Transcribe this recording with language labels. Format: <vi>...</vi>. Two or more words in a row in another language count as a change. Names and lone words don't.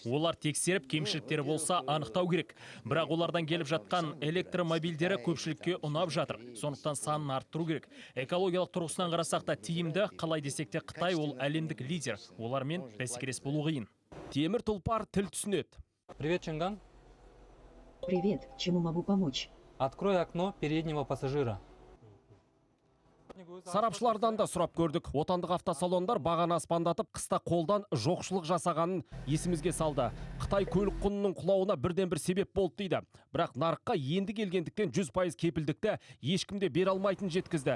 <kk>Олар тексеріп, кемшіліктері болса анықтау керек. Бірақ олардан келіп жатқан электромобильдері көпшілікке ұнап жатыр. Сондықтан санын арттыру керек. Экологиялық тұрғысынан қарасақ та тиімді, қалай десек те Қытай ол әлемдік лидер. Олармен бәсекелес болу қиын. Темір тұлпар тіл түсінеді.</kk> <ru>Привет, Чинган. Привет, чему могу помочь? Открой окно переднего пассажира.</ru> <kk>Сарапшылардан да сұрап көрдік. Отандық автосалондар бағаны аспандатып, қыста қолдан жоқшылық жасағанын есімізге салды. Қытай көлік құнының құлауына бірден бір себеп болды дейді. Бірақ нарыққа енді келгендіктен 100% кепілдікті ешкімде бере алмайтын жеткізді.</kk>